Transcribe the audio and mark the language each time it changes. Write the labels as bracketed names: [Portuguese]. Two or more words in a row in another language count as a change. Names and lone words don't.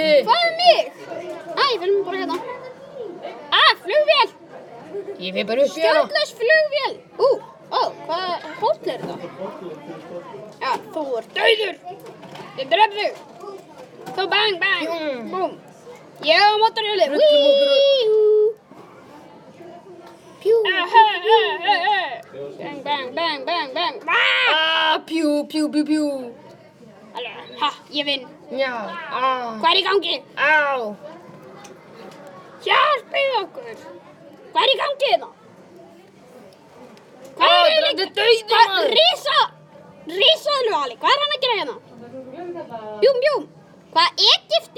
[Icelandic] Hvað er mig? Æ, við erum bara hérna. Flugvél. Ég fer bara upp í hana. Stjórnlaus flugvél. Hvað hóll er þetta? Já, þú ert dauður. Ég dref þig. Þú bang, bang. Búm. Ég á mótorhjólið. Pjú. Bang, bang, bang, bang, bang. Pjú, pjú, pjú, pjú. Ha, ég vinn. Já, Hvað er í gangi? Á. Hjálpið okkur. Hvað er í gangi þetta? Þetta er dauður maður. Risaðlu Ali, hvað er hann að gera hérna? Bjúm, bjúm. Hvað Egypti?